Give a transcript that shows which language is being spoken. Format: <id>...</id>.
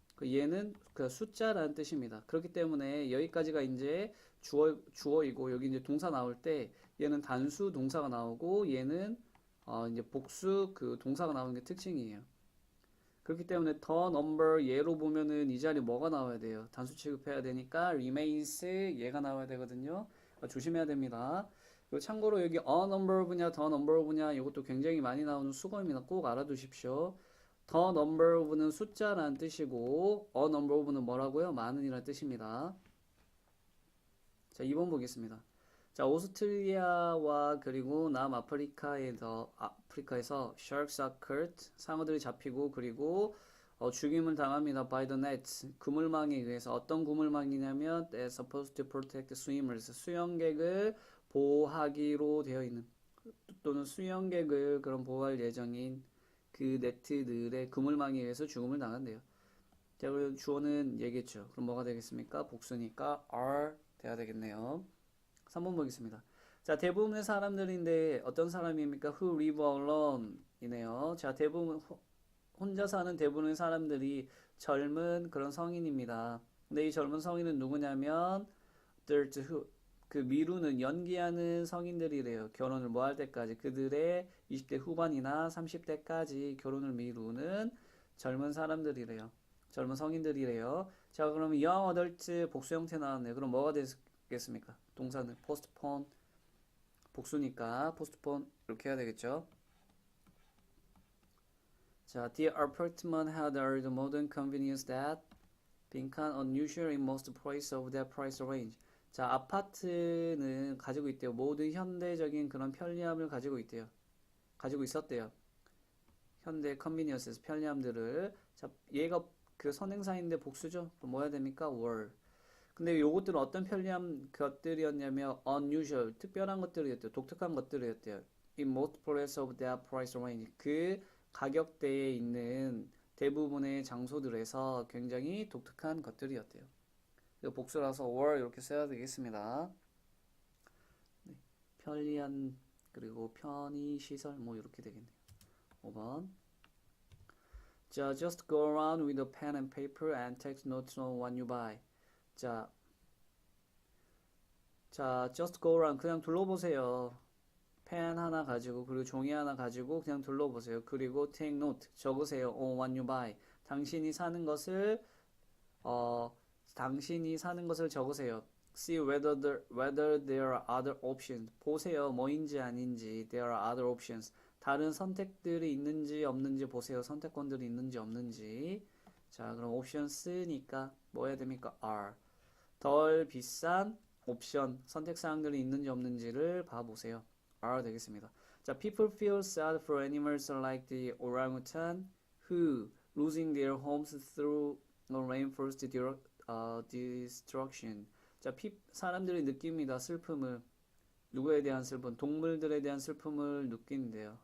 <ko>얘는 그 숫자라는 뜻입니다. 그렇기 때문에 여기까지가 이제 주어이고 여기 이제 동사 나올 때 얘는 단수 동사가 나오고 얘는 이제 복수 그 동사가 나오는 게 특징이에요. 그렇기 때문에 the number 얘로 보면은 이 자리 뭐가 나와야 돼요? 단수 취급해야 되니까 remains 얘가 나와야 되거든요. 조심해야 됩니다. 그리고 참고로 여기 a number of냐 the number of냐 이것도 굉장히 많이 나오는 수거입니다. 꼭 알아두십시오. the number of는 숫자라는 뜻이고 a number of는 뭐라고요? 많은이라는 뜻입니다. 자, 2번 보겠습니다. 자, 오스트리아와 그리고 남아프리카에서</ko> <en>sharks are caught</en> <ko>상어들이 잡히고 그리고 죽임을 당합니다.</ko> <en>by the net</en> <ko>그물망에 의해서 어떤 그물망이냐면</ko> <en>they're supposed to protect swimmers</en> <ko>수영객을 보호하기로 되어 있는 또는 수영객을 그런 보호할 예정인 그 네트들의 그물망에 의해서 죽음을 당한대요. 자, 그리고 주어는 얘기했죠. 그럼 뭐가 되겠습니까? 복수니까 are 돼야 되겠네요. 3번 보겠습니다. 자, 대부분의 사람들인데 어떤 사람입니까?</ko> <en>Who live alone 이네요.</en> <ko>자, 대부분 혼자 사는 대부분의 사람들이 젊은 그런 성인입니다. 근데 이 젊은 성인은 누구냐면 그 미루는 연기하는 성인들이래요. 결혼을 뭐 할 때까지 그들의 20대 후반이나 30대까지 결혼을 미루는 젊은 사람들이래요. 젊은 성인들이래요. 자, 그러면 young adult 복수 형태 나왔네요. 그럼 뭐가 되겠습니까? 동사는 postpone 복수니까 postpone 이렇게 해야 되겠죠.</ko> <en>자, the apartment had all the modern convenience that become unusual in most places of their price range.</en> <ko>자, 아파트는 가지고 있대요. 모든 현대적인 그런 편리함을 가지고 있대요. 가지고 있었대요. 현대 컨비니언스 편리함들을. 자, 얘가 그 선행사인데 복수죠. 그럼 뭐 해야 됩니까? were. 근데 요것들은 어떤 편리한 것들이었냐면 unusual, 특별한 것들이었대요. 독특한 것들이었대요.</ko> <en>In most places of their price range.</en> <ko>그 가격대에 있는 대부분의 장소들에서 굉장히 독특한 것들이었대요. 복수라서 were 이렇게 써야 되겠습니다. 네, 편리한 그리고 편의시설 뭐 이렇게 되겠네요. 5번.</ko> <en>자, just go around with a pen and paper and take notes on what you buy.</en> <ko>자,</ko> <en>just go around</en> <ko>그냥 둘러보세요. 펜 하나 가지고 그리고 종이 하나 가지고 그냥 둘러보세요. 그리고</ko> <en>take note</en> <ko>적으세요.</ko> <en>on what you buy</en> <ko>당신이 사는 것을 당신이 사는 것을 적으세요.</ko> <en>See whether there are other options.</en> <ko>보세요. 뭐인지 아닌지.</ko> <en>There are other options.</en> <ko>다른 선택들이 있는지 없는지 보세요. 선택권들이 있는지 없는지. 자, 그럼 options니까 뭐 해야 됩니까?</ko> <en>are.</en> <ko>덜 비싼 옵션, 선택사항들이 있는지 없는지를 봐보세요. are 되겠습니다.</ko> <en>자, people feel sad for animals like the orangutan who losing their homes through rainforest destruction.</en> <ko>자, 사람들이 느낍니다. 슬픔을. 누구에 대한 슬픔? 동물들에 대한 슬픔을 느낀대요.</ko>